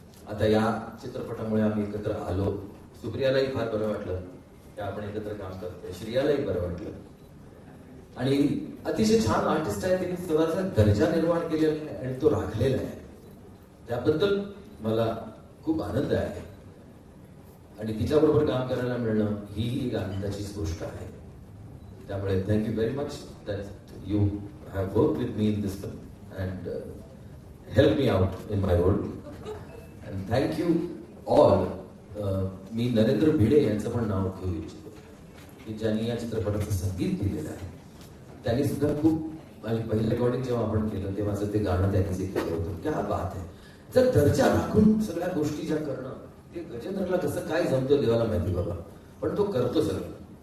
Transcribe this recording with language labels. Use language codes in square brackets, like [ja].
[mr] आता या चित्रपटामुळे आम्ही एकत्र आलो. सुप्रियालाही फार बरं वाटलं की आपण एकत्र काम करतोय, श्रियालाही बरं वाटलं. आणि अतिशय छान आर्टिस्ट आहे, तिने स्वतःचा दर्जा निर्माण केलेला आहे आणि तो राखलेला आहे. त्याबद्दल मला खूप आनंद आहे. आणि तिच्याबरोबर काम करायला मिळणं ही एक आनंदाचीच गोष्ट आहे. त्यामुळे [en] Thank you very much that you have work with me in this film and help me out in my role. And thank you all. [mr] मी नरेंद्र भिडे यांचं पण नाव घेऊ इच्छितो, की ज्यांनी या चित्रपटाचं संगीत दिलेलं आहे. त्यांनी सुद्धा खूप, आणि पहिलं रेकॉर्डिंग जेव्हा आपण केलं तेव्हाचं ते गाणं त्यांनी जे केलं होतं, क्या बात आहे. जर दर्जा राखून सगळ्या गोष्टी ज्या करणं, ते गजेंद्रला कसं काय जमतं देवाला माहिती बाबा, पण तो करतो सगळं.